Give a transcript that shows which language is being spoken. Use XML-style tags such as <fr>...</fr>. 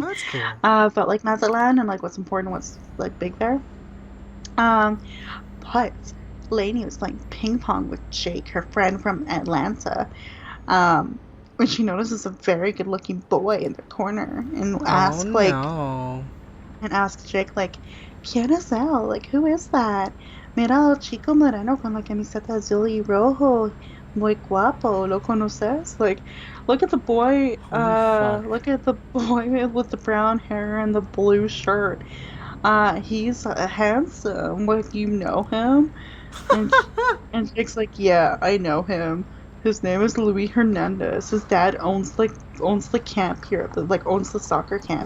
<en>Oh, that's cool. But like Mazatlan and like what's important, what's like big there. But Lainey was playing ping pong with Jake, her friend from Atlanta. When she notices a very good-looking boy in the corner and Oh no. ask Jake, like,</en> <es>¿Quién es él?</es> <en>Like, who is that?</en> <es>Mira al chico moreno con la camiseta azul y rojo. Muy guapo. ¿Lo conoces?</es> <en>Like, look at the boy, Holy fuck. look at the boy with the brown hair and the blue shirt. He's handsome. Like, you know him? And, and Jake's like, yeah, I know him. His name is Luis Hernandez. His dad owns the camp here, owns the soccer camp</en>